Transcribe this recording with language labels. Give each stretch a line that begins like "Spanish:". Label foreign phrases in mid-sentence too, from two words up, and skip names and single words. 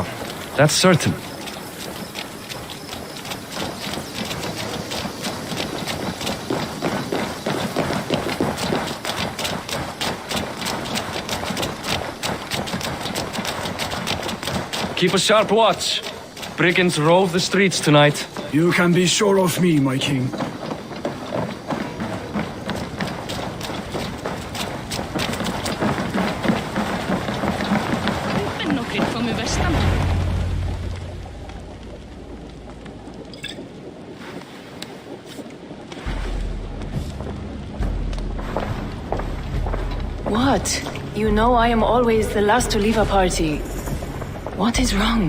English: That's certain. Keep a sharp watch. Brigands rove the streets tonight. You can be sure of me, my king.
Icelandic: Nokkrir komu vestan.
English: What? You know I am always the last to leave a party. What is wrong?